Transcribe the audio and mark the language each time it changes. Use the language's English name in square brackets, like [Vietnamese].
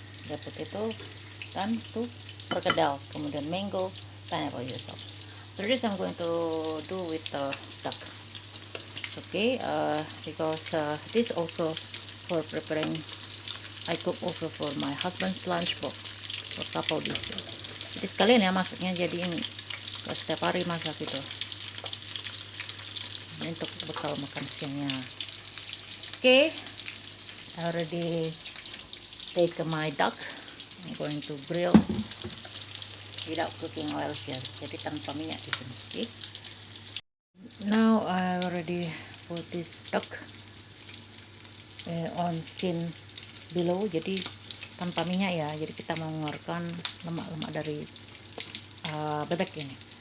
[Indonesian] Ya, potato dan tuh perkedel, kemudian mango, pineapple sauce. [English] So this I'm going to do with the duck. Okay, because this also for preparing. I cook also for my husband's lunchbox for couple days. [Indonesian] Jadi sekalian ya masaknya, jadi ini setiap hari masak gitu. Ini untuk bekal makan siangnya. [English] Okay, I already take my duck. I'm going to grill without cooking oil here. [Indonesian] Jadi tanpa minyak di sini. Okay. [English] Now I already put this duck on skin below, [Indonesian] jadi tanpa minyak ya, jadi kita mengeluarkan lemak-lemak dari bebek ini.